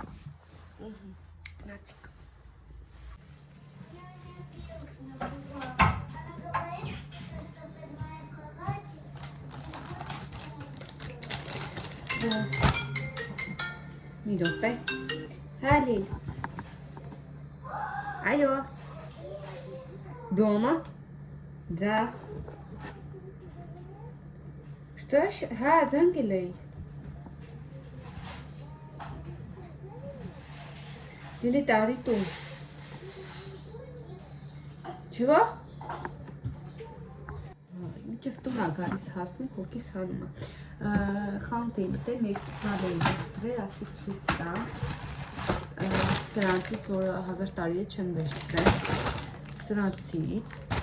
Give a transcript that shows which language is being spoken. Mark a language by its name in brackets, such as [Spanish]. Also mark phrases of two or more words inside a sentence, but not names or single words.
[Armenian] գնացիք մի րոպե հա Լիլ այո [Russian] дома да что ж [Armenian] հա զանգել էի Լիլի տարի տուն Չո՞։ Մինչև տուն ա գալիս հասնում, հոգիս հանում ա։ Խանութ էի մտել, մեր ծալ էի վերցրել, ասի ցույց տամ։ Սրանցից, որ 1000 տարի է չեմ վերցրել։ Սրանցից։